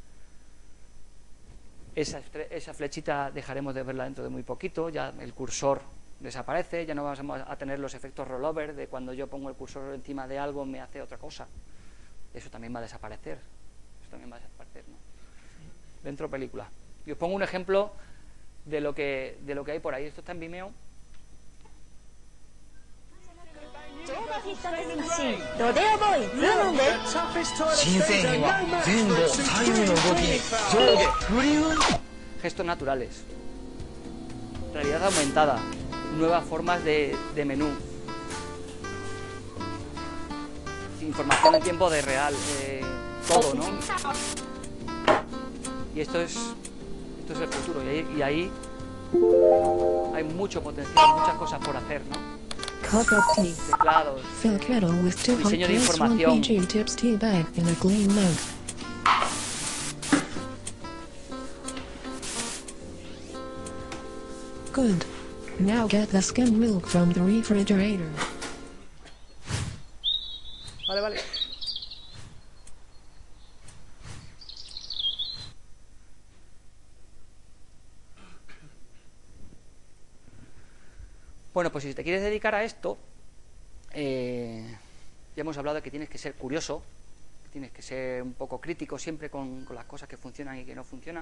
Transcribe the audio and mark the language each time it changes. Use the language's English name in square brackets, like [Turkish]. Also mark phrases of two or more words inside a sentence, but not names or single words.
[Spanish] Esa flechita dejaremos de verla dentro de muy poquito, ya el cursor desaparece, ya no vamos a tener los efectos rollover de cuando yo pongo el cursor encima de algo me hace otra cosa. Eso también va a desaparecer. ¿No? Dentro película. Y os pongo un ejemplo de lo que hay por ahí. Esto está en Vimeo. [Japanese] 乗馬フィットネスマシンロデオボーイズームで新製品は前後左右の動きに上下振り運 [Spanish] Gestos naturales, realidad aumentada, nuevas formas de menú, información en tiempo de real, todo, ¿no? Y esto es el futuro, y ahí hay mucho potencial, muchas cosas por hacer, ¿no? [English] Cup of tea. [Spanish] Teclados, [English] Fill kettle with 2 hot [Spanish] diseño de [English] press 1 [Spanish] información. [English] PG tips tea bag in a clean mug. Good. Now get the skim milk from the refrigerator. [Spanish] Vale. Bueno, pues si te quieres dedicar a esto, ya hemos hablado de que tienes que ser curioso, tienes que ser un poco crítico siempre con las cosas que funcionan y que no funcionan.